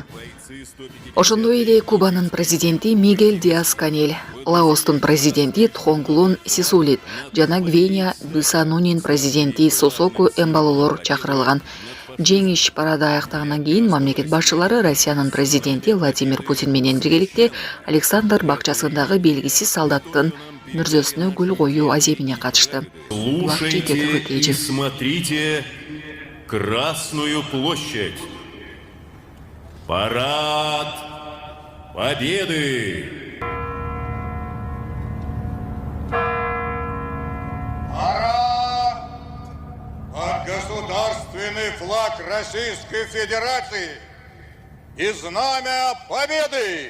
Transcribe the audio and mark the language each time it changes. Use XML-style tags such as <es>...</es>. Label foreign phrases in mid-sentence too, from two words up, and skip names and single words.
<ky>Ошондой эле Кубанын президенти Мигель Диас-Канель, Лаостун президенти Тхонглун Сисулит жана Гвинея-Бисаунун президенти Сосоку Эмбалолор чакырылган. Жеңиш парады аяктагандан кийин мамлекет башчылары Россиянын президенти Владимир Путин менен биргеликте Александр бакчасындагы белгисиз солдаттын мүрзөсүнө гүл коюу аземине катышты.</ky> <ru>Слушайте и смотрите Красную площадь. Парад Победы! Государственный флаг Российской Федерации и знамя Победы!</ru>